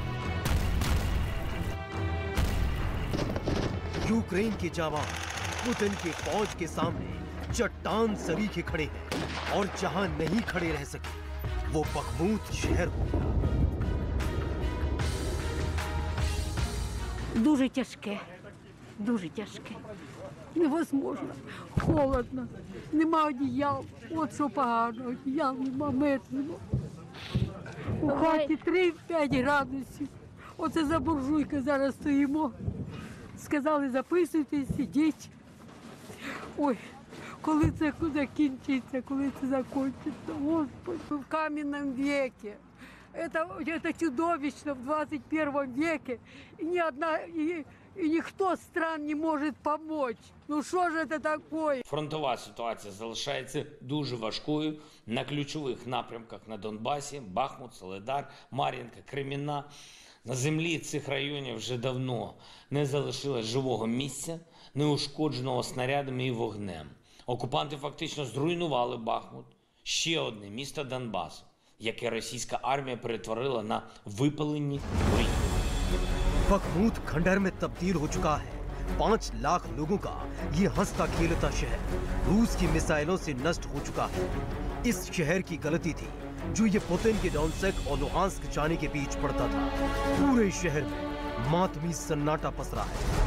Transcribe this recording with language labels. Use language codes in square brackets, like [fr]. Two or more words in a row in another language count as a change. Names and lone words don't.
[hi] यूक्रेन के जवान पुतिन के फौज के सामने चट्टान सरीखे खड़े हैं और जहां नहीं खड़े रह सके वो बखमूत शहर हो गया। [uk] Дуже тяжке, дуже тяжке. Невозможно. Холодно. Нема одіял. От що погано. Одіял нема, мед нема. У хаті 3-5 градусів. Оце за буржуйкою зараз стоїмо. Сказали, записуйтесь, ідіть. Ой, коли це закінчиться, коли це закінчиться, Господи. [ru] В каменном веке. Это чудовищно в 21 веке. И ни одна, и никто стран не может помочь. [uk] Ну що ж це таке? Фронтова ситуація залишається дуже важкою на ключових напрямках на Донбасі: Бахмут, Соледар, Мар'їнка, Кремінна. На землі цих районів вже давно не залишилось живого місця, неушкодженого снарядами і вогнем. Окупанти фактично зруйнували Бахмут, ще одне місто Донбасу, яке російська армія перетворила на випалені руїни. [hi] बखमूत खंडहर में तब्दील हो चुका है। 5 लाख लोगों का ये हंसता खेलता शहर रूस की मिसाइलों से नष्ट हो चुका है। इस शहर की गलती थी जो ये पुतिन के डोनेट्स्क और लुहांस्क जाने के बीच पड़ता था। पूरे शहर में मातमी सन्नाटा पसरा है।